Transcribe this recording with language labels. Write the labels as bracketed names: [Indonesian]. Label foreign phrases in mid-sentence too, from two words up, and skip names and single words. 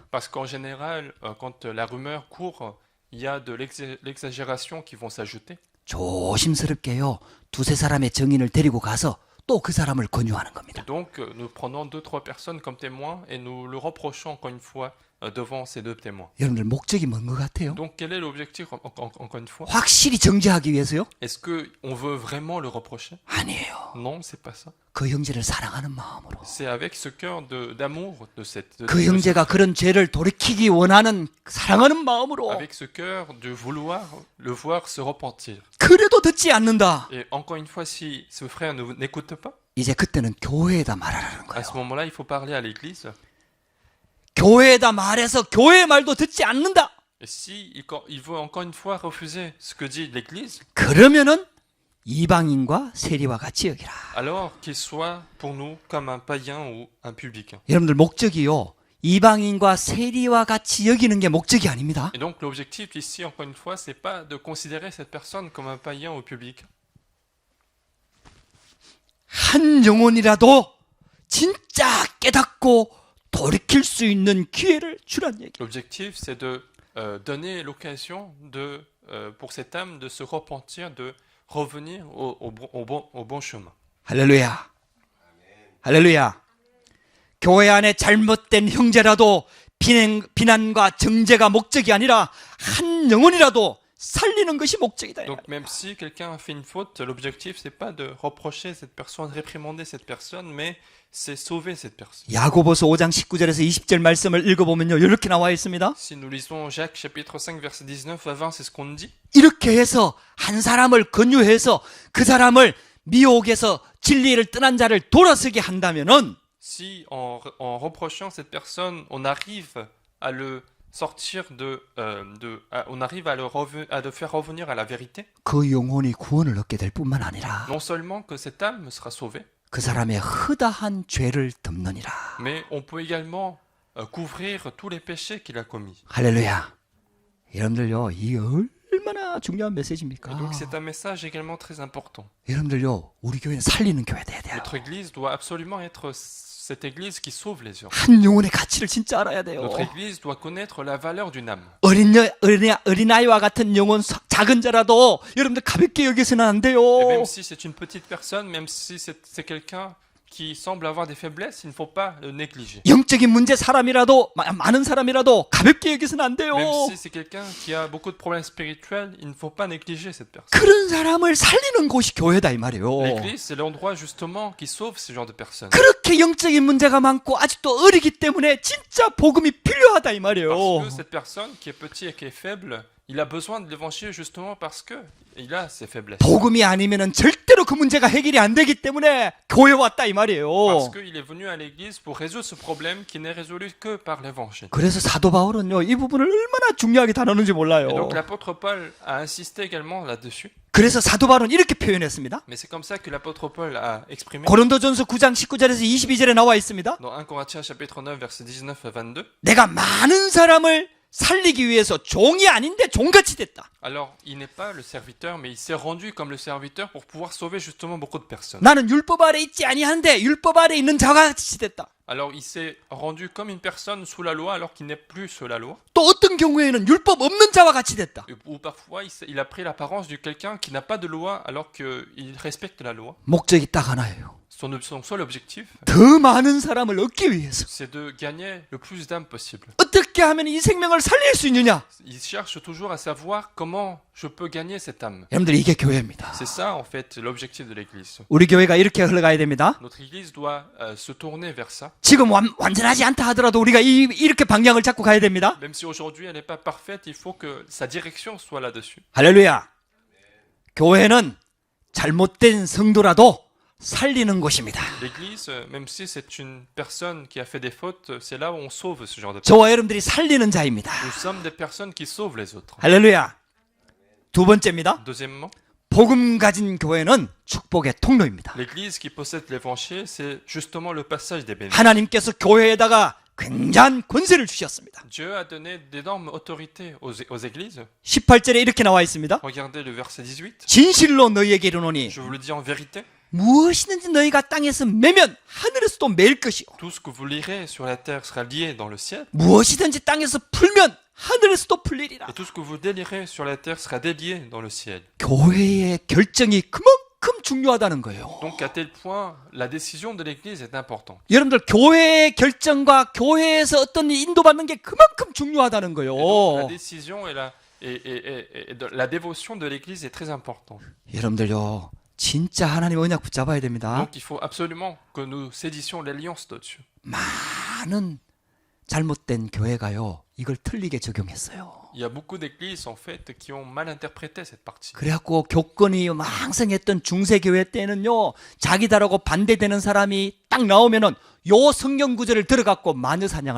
[French] Parce qu'en général, quand la rumeur court, il y a de l'exagération qui vont s'ajouter. [Korean] 조심스럽게요. 두세 사람의 정인을 데리고 가서 또 그 사람을 권유하는 겁니다. [French] Et donc, nous prenons 2-3 personnes comme témoins et nous le reprochons encore une fois devant ces 2 témoins. [Korean] 여러분들 목적이 뭔 것 같아요? [French] Donc, quel est l'objectif encore une fois? [Korean] 확실히 정죄하기 위해서요? [French] Est-ce qu'on veut vraiment le reprocher? [Korean] 아니에요. [French] Non, c'est pas ça. [Korean] 그 형제를 사랑하는 마음으로. [French] C'est avec ce cœur d'amour [Korean] 그 형제가 그런 죄를 돌이키기 원하는 사랑하는 마음으로. [French] avec ce cœur de vouloir le voir se repentir. [Korean] 그래도 듣지 않는다. [French] Et encore une fois, si ce frère n'écoute pas, [Korean] 이제 그때는 교회에다 말하라는 [French] à ce [Korean] 거예요. [French] moment-là, il faut parler à l'église. [Korean] 교회에다 말해서 교회 말도 듣지 않는다. [French] Et si il veut encore une fois refuser ce que dit l'église, [Korean] 그러면은 이방인과 세리와 같이 여기라. [French] alors qu'il soit pour nous comme un païen ou un publicain. [Korean] 여러분들 목적이요. 이방인과 세리와 같이 여기는 게 목적이 아닙니다. [French] Et donc l'objectif ici, encore une fois, c'est pas de considérer cette personne comme un païen ou publicain. [Korean] 한 영혼이라도 진짜 깨닫고 돌이킬 수 있는 기회를 주란 얘기. [French] L'objectif, c'est de donner l'occasion pour cette âme de se repentir, de revenir au bon chemin. [Korean] 할렐루야. 할렐루야. 교회 안에 잘못된 형제라도 비난과 정죄가 목적이 아니라 한 영혼이라도 살리는 것이 목적이다. [French] Donc même si quelqu'un a fait une faute, l'objectif c'est pas de reprocher cette personne, réprimander cette personne, mais c'est sauver cette personne. [Korean] 야고보서 5장 19절에서 20절 말씀을 읽어보면요. 이렇게 나와 있습니다. [French] Si nous lisons Jacques chapitre 5 verset 19 à 20, c'est ce qu'on dit. [Korean] 이렇게 해서 한 사람을 권유해서 그 사람을 미혹에서 진리를 떠난 자를 돌아서게 한다면은 [French] Si en reprochant cette personne, on arrive à le sortir on arrive à le faire revenir à la vérité, [Korean] 그 영혼이 구원을 얻게 될 뿐만 아니라 [French] non seulement que cette âme sera sauvée, [Korean] 그 사람의 허다한 죄를 덮느니라. [French] mais on peut également couvrir tous les péchés qu'il a commis. [Korean] 할렐루야. 여러분들요, 이 얼마나 중요한 [French] Et [Korean] 메시지입니까? [French] donc c'est un message également très important. [Korean] 여러분들요, 우리 교회는 살리는 교회 돼야 돼요. [French] Notre église doit absolument être cette église qui sauve les gens. [Korean] 한 영혼의 가치를 진짜 알아야 돼요. [French] Notre église doit connaître la valeur d'une âme. [Korean] 어린아이와 같은 영혼 작은 자라도 여러분들 가볍게 여기서는 안 돼요. [French] Et même si c'est une petite personne, même si c'est quelqu'un qui semble avoir des faiblesses, il ne faut pas le négliger. [Korean] 영적인 문제 사람이라도 많은 사람이라도 가볍게 여기서는 안 돼요. [French] Même si c'est quelqu'un qui a beaucoup de problèmes spirituels, il ne faut pas négliger cette personne. [Korean] 그런 사람을 살리는 곳이 교회다 이 말이에요. [French] L'église, c'est l'endroit justement qui sauve ce genre de personnes. [Korean] 그렇게 영적인 문제가 많고 아직도 어리기 때문에 진짜 복음이 필요하다 이 말이에요. [French] Parce que cette personne qui est petite et qui est faible, il a besoin de l'évangile justement parce que il a ses faiblesses. [Korean] 복음이 아니면은 절대로 그 문제가 해결이 안 되기 때문에 교회 왔다 이 말이에요. [French] Parce qu'il est venu à l'église pour résoudre ce problème qui n'est résolu que par l'évangile. [Korean] 그래서 사도 바울은요 이 부분을 얼마나 중요하게 다루는지 몰라요. [French] Et donc l'apôtre Paul a insisté également là-dessus. [Korean] 그래서 사도 바울은 이렇게 표현했습니다. [French] Mais c'est comme ça que l'apôtre Paul a exprimé [Korean] 고린도전서 9장 19절에서 22절에 나와 있습니다. [French] dans 1 Corinthiens chapitre 9 verset 19 à 22. [Korean] 내가 많은 사람을 살리기 위해서 종이 아닌데 종같이 됐다. [French] Alors, il n'est pas le serviteur, mais il s'est rendu comme le serviteur pour pouvoir sauver justement beaucoup de personnes. [Korean] 나는 율법 아래 있지 아니한데 율법 아래 있는 자가 같이 됐다. [French] Alors, il s'est rendu comme une personne sous la loi alors qu'il n'est plus sous la loi. [Korean] 또 어떤 경우에는 율법 없는 자와 같이 됐다. [French] Ou parfois, il a pris l'apparence de quelqu'un qui n'a pas de loi alors qu'il respecte la loi. [Korean] 목적이 딱 하나예요. [French] Son seul objectif, [Korean] 더 많은 사람을 얻기 위해서 [French] c'est de gagner le plus d'âmes possible. [Korean] 어떻게 하면 이 생명을 살릴 수 있느냐? [French] Il cherche toujours à savoir comment je peux gagner cette âme. [Korean] 여러분들 이게 교회입니다. [French] C'est ça, en fait, l'objectif de l'Église. [Korean] 우리 교회가 이렇게 흘러가야 됩니다. [French] Notre Église doit se tourner vers ça. [Korean] 지금 완전하지 않다 하더라도 우리가 이렇게 방향을 잡고 가야 됩니다. [French] Même si aujourd'hui elle n'est pas parfaite, il faut que sa direction soit là-dessus. [Korean] 할렐루야. 교회는 잘못된 성도라도 살리는 곳입니다. [French] L'Église, même si c'est une personne qui a fait des fautes, c'est là où on sauve ce genre de personnes. [Korean] 저와 여러분들이 살리는 자입니다. [French] Nous sommes des personnes qui sauvent les autres. [Korean] 할렐루야. 두 번째입니다. [French] Deuxièmement, [Korean] 복음 가진 교회는 축복의 통로입니다. [French] l'Église qui possède l'Évangile, c'est justement le passage des bénédictions. [Korean] 하나님께서 교회에다가 굉장한 권세를 주셨습니다. [French] Dieu a donné d'énormes autorités aux églises. [Korean] 18절에 이렇게 나와 있습니다. [French] Regardez le verset 18. [Korean] 진실로 너희에게 이르노니 [French] Je vous le dis en vérité, [Korean] 무엇이든지 너희가 땅에서 매면 하늘에서도 매일 것이요 [French] tout ce que vous lirez sur la terre sera lié dans le ciel, [Korean] 무엇이든지 땅에서 풀면 하늘에서도 풀리리라. [French] et tout ce que vous délirez sur la terre sera délié dans le ciel. [Korean] 교회의 결정이 그만큼 중요하다는 거예요. [French] Donc à tel point, la décision de l'Église est importante. [Korean] 여러분들 교회의 결정과 교회에서 어떤 인도받는 게 그만큼 중요하다는 거예요. [French] Et donc, la décision et la dévotion de l'Église est très importante. [Korean] 여러분들요 진짜 하나님 언약 붙잡아야 됩니다. [French] Donc il faut absolument que nous saisissions l'alliance de-dessus. [Korean] 많은 잘못된 교회가요 이걸 틀리게 적용했어요. [French] Il y a beaucoup d'églises en fait qui ont mal interprété cette partie. [Korean] 그래갖고 교권이 왕성했던 중세교회 때는요 자기다라고 반대되는 사람이 딱 나오면은 요 성경 구절을 들어갖고 마녀 사냥을